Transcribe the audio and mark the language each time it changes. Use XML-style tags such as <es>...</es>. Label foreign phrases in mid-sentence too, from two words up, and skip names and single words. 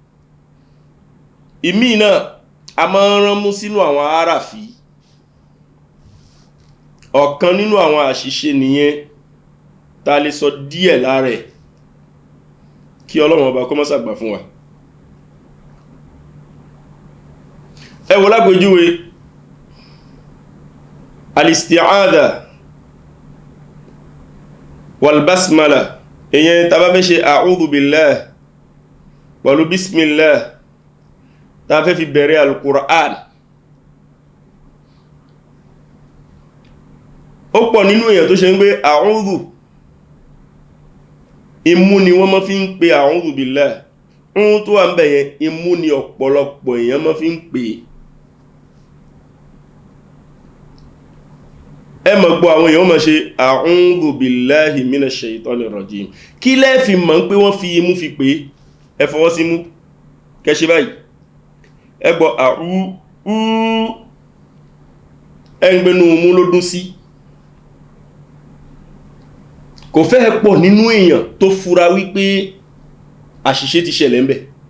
<yo>Ìmí náà a máa rán mú sínú àwọn àràfí. Ọ̀kan nínú àwọn àṣìṣe nìyẹn tá lè sọ díẹ̀ lára ẹ̀ kí Ọlọ́run ọba kó má ṣàgbà fún wa. Ẹ wò lápèjúwe</yo> <ar>الاستعاذة والبسملة,</ar> <yo>èyàn tá bá fẹ́ ṣe</yo> <ar>أعوذ بالله</ar> <yo>pẹ̀lú bismillah tá fẹ́ fi bẹ̀rẹ̀ al-Qur'an. Ó pọ̀ nínú èyàn tó ṣe ń gbé a'udhu imú ni wọ́n máa fi ń pe</yo> <ar>أعوذ بالله.</ar> <yo>Ohun tó wà ń bẹ̀ yẹn imú ni ọ̀pọ̀lọpọ̀ èyàn máa fi ń pè. Ẹ mọ̀ gbọ́ àwọn èyàn máa ṣe</yo> <ar>أعوذ بالله من الشيطان الرجيم.</ar> <yo>Kí lẹ́ fi mọ̀ pé wọ́n fi imú fi pè? Ẹ fọwọ́ sí mú kẹ́ ṣe báyìí. Ẹ gbọ́ ẹ ń gbénú mú ló dún sí. Kò fẹ́ pọ̀ nínú èèyàn tó fura wípé àṣìṣe ti ṣẹlẹ̀ ń bẹ̀.</yo>